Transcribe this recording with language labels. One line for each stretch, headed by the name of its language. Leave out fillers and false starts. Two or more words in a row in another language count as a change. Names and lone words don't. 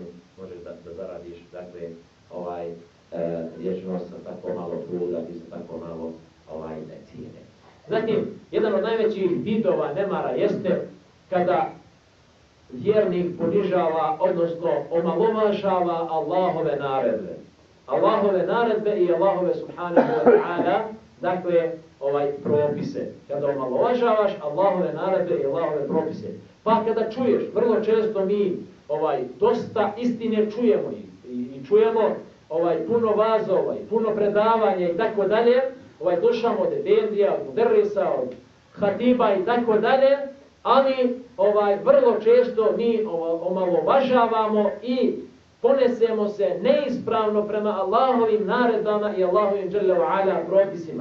Bosnian: Možeš da zaradiš vječnost sa tako malo truda i sa tako malo cijene. Zatim, jedan od najvećih vidova nemara jeste kada vjernik ponižava, odnosno omalovažava Allahove naredbe. Allahove naredbe i Allahove
Arabic: سبحانه وتعالى,
Bosnian: dakle, propise. Kada omalovažavaš Allahove naredbe i Allahove propise. Pa kada čuješ, vrlo često mi dosta istine čujemo i čujemo puno vazova i puno predavanja i tako dalje, slušamo od efendija, od muderrisa, od hatiba i tako dalje, ali vrlo često mi omalovažavamo i ponesemo se neispravno prema Allahovim naredbama i Allahovim
Arabic: جل وعلا
Bosnian: propisima.